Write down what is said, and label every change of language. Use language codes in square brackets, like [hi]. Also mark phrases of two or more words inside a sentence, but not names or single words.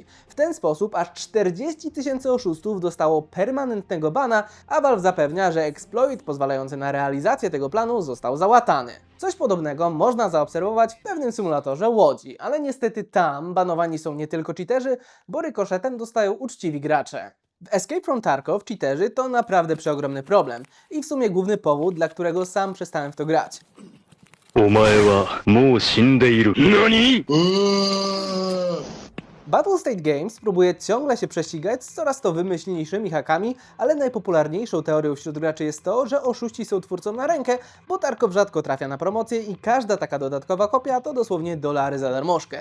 [pl] W ten sposób aż 40 000 oszustów dostało permanentnego bana, a Valve zapewnia, że exploit pozwalający na realizację tego planu został załatany. Coś podobnego można zaobserwować w pewnym symulatorze łodzi, ale niestety tam banowani są nie tylko cheaterzy, bo rykoszetem dostają uczciwi gracze. W Escape from Tarkov cheaterzy to naprawdę przeogromny problem i w sumie główny powód, dla którego sam przestałem w to grać. [ja] お前はもう死んでいる。何？ [pl] Battlestate Games próbuje ciągle się prześcigać z coraz to wymyślniejszymi hakami, ale najpopularniejszą teorią wśród graczy jest to, że oszuści są twórcom na rękę, bo Tarkov rzadko trafia na promocję i każda taka dodatkowa kopia to dosłownie dolary za darmożkę.